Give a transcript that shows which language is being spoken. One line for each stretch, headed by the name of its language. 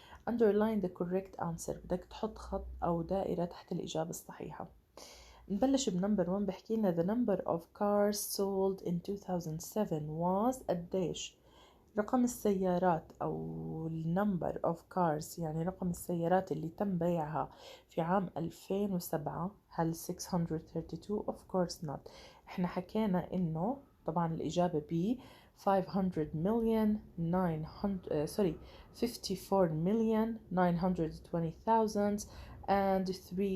English: underline the correct answer،
Arabic: بدك تحط خط أو دائرة تحت الإجابة الصحيحة. نبلش بنمبر 1. بحكي لنا
English: the number of cars sold in 2007 was
Arabic: قديش؟ رقم السيارات أو
English: number of cars
Arabic: يعني رقم السيارات اللي تم بيعها في عام 2007. هل 632؟
English: of course not.
Arabic: احنا حكينا إنه طبعا الإجابة B 54,920,317.